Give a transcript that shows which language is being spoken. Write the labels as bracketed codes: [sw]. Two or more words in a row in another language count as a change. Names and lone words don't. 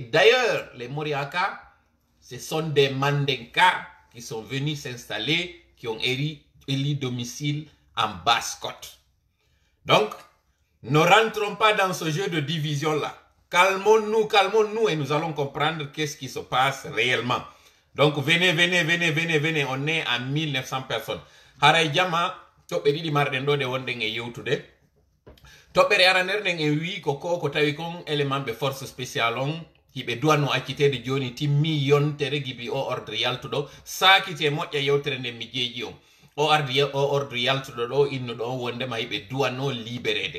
[fr] D'ailleurs, les Moriaka, ce sont des Mandenka qui sont venus s'installer, qui ont élu domicile en Basse-Côte. Donc, ne rentrons pas dans ce jeu de division-là. Calmons-nous et nous allons comprendre qu'est-ce qui se passe réellement. Donc, venez, on est à 1900 personnes. [ff] Haray jama, toɓɓe ɗiɗi marɗen ɗo de wonɗen e yewtude. Toɓɓere aranerɗen e wi ko tawi kon élément ɓe [fr] force spécial [ff] on, hiɓe duwano accitede joni timmi yontere gibi o ordre yaltuɗo, sakite moƴƴa yewtere nden mi jeeji on. O ordre yaltuɗo ɗo innuɗo on wondema hiɓe duwano libérede.